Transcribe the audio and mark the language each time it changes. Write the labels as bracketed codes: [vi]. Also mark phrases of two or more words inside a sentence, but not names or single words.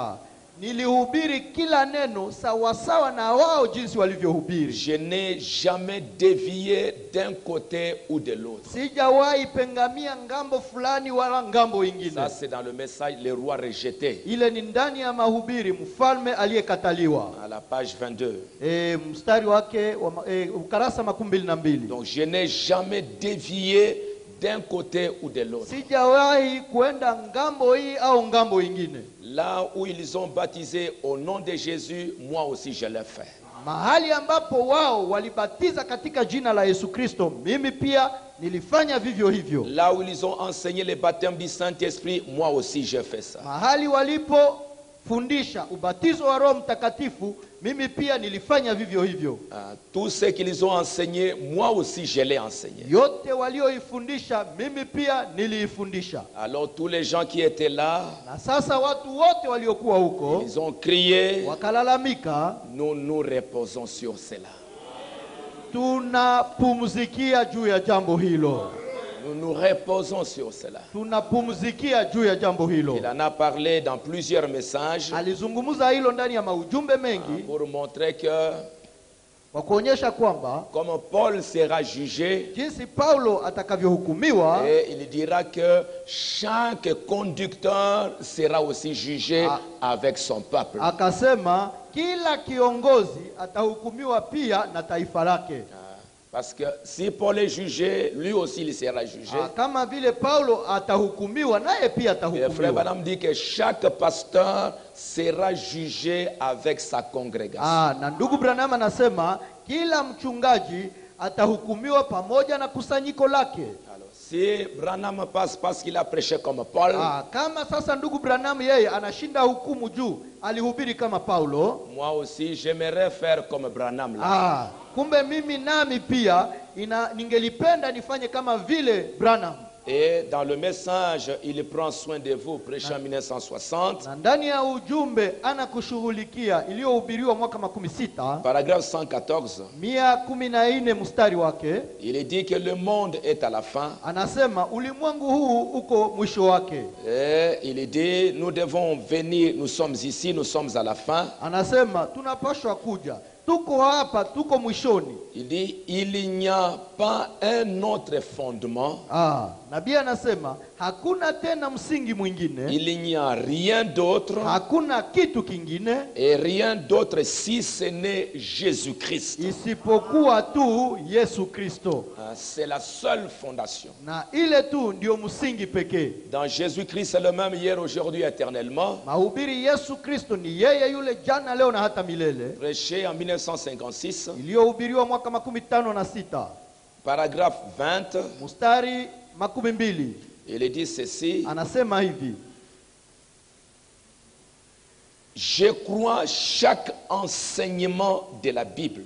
[sw] Nilihubiri kila neno sawa sawa na wao jinsi walivyohubiri. [fr] Je n'ai jamais dévié d'un côté ou de l'autre. [sw] Sijawahi pengamia ngambo fulani wala ngambo ingine. [fr] Ça c'est dans le message le roi rejeté. [sw] Ile ni ndani ya mahubiri mfalme aliyekataliwa. [fr] À la page 22. [sw] Mstari wake ukarasa 22. [fr] Donc je n'ai jamais dévié d'un côté ou de l'autre. [sw] Sijawahi kuenda ngambo hii au ngambo ingine. [fr] Là où ils ont baptisé au nom de Jésus, moi aussi je l'ai fait. [sw] Mahali ambapo wao walibatiza katika jina la Yesu Kristo, mimi pia nilifanya vivyo hivyo. [fr] Là où ils ont enseigné le baptême du Saint-Esprit, moi aussi j'ai fait ça. [sw] Mahali walipo fundisha ubatizo wa Roho Mtakatifu, mimi pia nilifanya vivyo hivyo. [fr] Tout ce qu'ils ont enseigné, moi aussi je l'ai enseigné. [sw] Yote walioifundisha, mimi pia niliifundisha. [fr] Alors tous les gens qui étaient là, [sw] na sasa watu wote waliokuwa huko, [fr] ils ont crié, [sw] wakalalamika, [fr] nous nous reposons sur cela. [sw] Tunapumzikia juu ya jambo hilo. [fr] Nous nous reposons sur cela. [sw] Tunapumzikia juu ya jambo hilo. [fr] Il en a parlé dans plusieurs messages. [sw] Alizungumza hilo ndani ya maujumbe mengi. [fr] Pour montrer que [sw] kwa kuonyesha kwamba [fr] comme Paul sera jugé, [sw] jinsi Paulo atakavyohukumiwa, [fr] et il dira que chaque conducteur sera aussi jugé avec son peuple. [sw] Akasema kila kiongozi atahukumiwa pia na taifa lake. [fr] Parce que si Paul est jugé, lui aussi il sera jugé. [sw] Kama vile Paulo atahukumiwa, naye pia [fr] Et frère [sw] atahukumiwa. [fr] Branham dit que chaque pasteur sera jugé avec sa congrégation. [sw] Na ndugu Branham anasema kila mchungaji atahukumiwa pamoja na kusanyiko lake. [fr] Alors, si Branham passe parce qu'il a prêché comme Paul, [sw] Kama sasa ndugu Branham yeye anashinda hukumu juu alihubiri kama Paulo, [fr] moi aussi j'aimerais faire comme Branham là. [sw] Kumbe mimi nami pia ningelipenda nifanye kama vile Branham. [fr] Et dans le message, il prend soin de vous, prêché en 1960. [sw] Na ndani ya ujumbe anakushughulikia iliyohubiriwa mwaka 16, [fr] Paragraphe 114. [sw] 114 mstari wake, [fr] Il dit que le monde est à la fin. [sw] anasema ulimwengu huu uko mwisho wake. [fr] Et il dit nous devons venir, nous sommes ici, nous sommes à la fin. [sw] Anasema tunapaswa kuja, tuko hapa, tuko mwishoni. [fr] Il dit il n'y a pas un autre fondement. [sw] Nabii anasema hakuna tena msingi mwingine, [fr] Il n'y a rien d'autre [sw] hakuna kitu kingine [fr] et rien d'autre si ce n'est Jésus-Christ. [sw] isipokuwa tu Yesu Kristo. [fr] C'est la seule fondation. [sw] Na ile tu ndio msingi pekee. [fr] Dans Jésus-Christ, c'est le même hier, aujourd'hui, éternellement. [sw] Mahubiri Yesu Kristo ni yeye yule jana, leo na hata milele. [fr] Prêché en 1956. [sw] Iliyohubiriwa mwaka 56. [fr] Paragraphe 20. [sw] Mstari 12. [fr] Il dit ceci. [sw] Anasema hivi: [fr] Je crois chaque enseignement de la Bible.